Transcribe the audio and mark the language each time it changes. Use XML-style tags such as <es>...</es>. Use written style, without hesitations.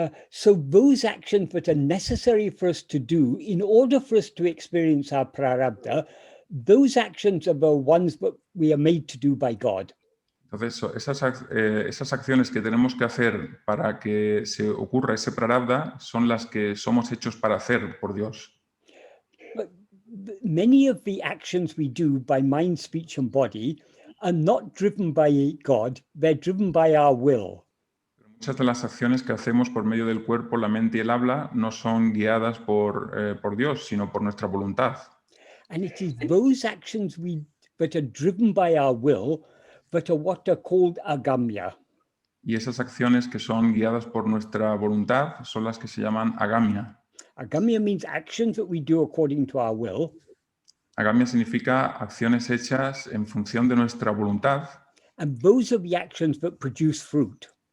<en>So those actions that are necessary for us to do in order for us to experience our prarabdha, those actions are the ones that we are made to do by God.</en> <es>Entonces, esas acciones que tenemos que hacer para que se ocurra ese prarabdha son las que somos hechos para hacer por Dios.</es> <en>But many of the actions we do by mind, speech, and body are not driven by God, they're driven by our will.</en> <es>Muchas de las acciones que hacemos por medio del cuerpo, la mente y el habla no son guiadas por Dios, sino por nuestra voluntad.</es> <en>And it is those actions that are driven by our will that are what are called agamya.</en> <es>Y esas acciones que son guiadas por nuestra voluntad son las que se llaman agamya.</es> <en>Agamya means actions that we do according to our will.</en> <es>Agamya significa acciones hechas en función de nuestra voluntad.</es> <en>And those are the actions that produce fruit.</en>